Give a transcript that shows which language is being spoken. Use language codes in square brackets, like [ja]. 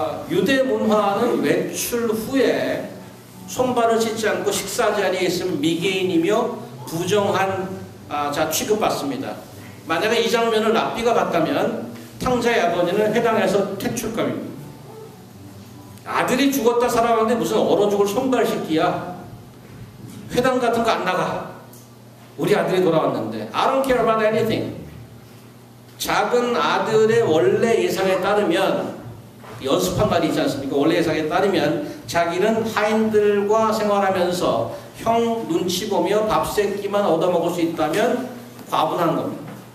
[ko] 유대 문화는 외출 후에 손발을 씻지 않고 식사 자리에 있으면 미개인이며 부정한 취급받습니다. 만약에 이 장면을 랍비가 봤다면 탕자의 아버지는 회당에서 퇴출감입니다. 아들이 죽었다 살아났는데 무슨 얼어 죽을 손발 씻기야. 회당 같은 거 안 나가. 우리 아들이 돌아왔는데 [en] I don't care about anything. [ko] 작은 아들의 원래 예상에 따르면 연습한 말이 있지 않습니까? 원래 예상에 따르면 자기는 하인들과 생활하면서 형 눈치 보며 밥 세끼만 얻어먹을 수 있다면 과분한 겁니다.